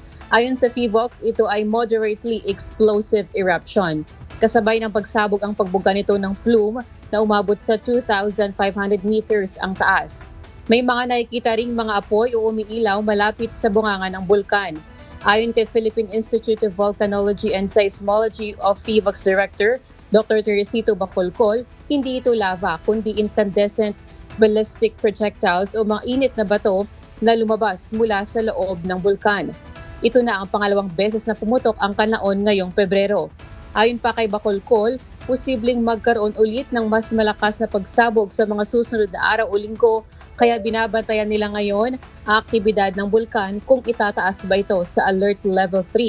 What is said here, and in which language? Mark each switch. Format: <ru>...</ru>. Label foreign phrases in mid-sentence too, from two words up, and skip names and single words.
<tl>Ayon sa PHIVOLCS, ito ay</tl> <en>moderately explosive eruption.</en> <tl>Kasabay ng pagsabog ang pagbuga nito ng plume na umabot sa 2,500 meters ang taas. May mga nakikita ring mga apoy o umiilaw malapit sa bunganga ng bulkan. Ayon kay Philippine Institute of Volcanology and Seismology of PHIVOLCS Director Dr. Teresito Bacolcol, hindi ito lava kundi</tl> <en>incandescent ballistic projectiles</en> <tl>o mga init na bato na lumabas mula sa loob ng bulkan. Ito na ang pangalawang beses na pumutok ang Canlaon ngayong Pebrero. Ayon pa kay Bacolcol, posibleng magkaroon ulit ng mas malakas na pagsabog sa mga susunod na araw o linggo kaya binabantayan nila ngayon ang aktibidad ng bulkan kung itataas ba ito sa Alert Level 3.</tl>